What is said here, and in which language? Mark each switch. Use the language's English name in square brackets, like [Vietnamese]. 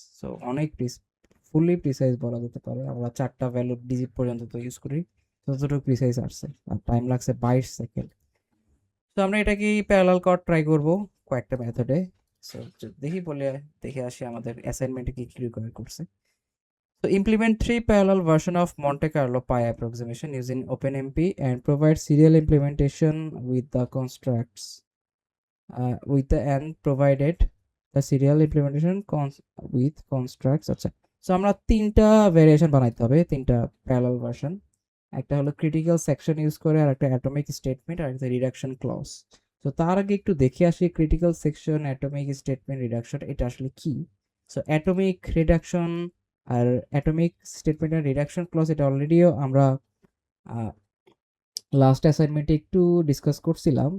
[Bangla] So অনেক fully precise বলা যেতে পারে। আমরা 4টা ভ্যালু ডিজিট পর্যন্ত তো ইউজ করি, ততটুকু প্রিসাইজ আসছে, আর টাইম লাগছে 22 সেকেন্ড। তো আমরা এটাকে প্যারালাল করা ট্রাই করব কয়েকটা মেথডে। সো দেখি বলে দেখে আসি আমাদের অ্যাসাইনমেন্টে কি কি রিকোয়ার করছে। [English] So implement 3 parallel version of Monte Carlo pi approximation using OpenMP and provide serial implementation with the constructs with the and provided the serial implementation with constructs। [Bangla] আচ্ছা, সো আমরা তিনটা ভেরিয়েশন বানাইতে হবে, তিনটা প্যারালাল ভার্সন। একটা হলো critical section use করে, আর একটা অ্যাটমিক স্টেটমেন্ট, আর একটা রিডাকশন ক্লজ। তো তার আগে একটু দেখে আসি critical section, atomic statement, reduction এটা আসলে কি। সো অ্যাটমিক রিডাকশন আর অ্যাটমিক স্টেটমেন্ট আর রিডাকশন ক্লজ এটা অলরেডিও আমরা লাস্ট অ্যাসাইনমেন্টে একটু ডিসকাস করছিলাম।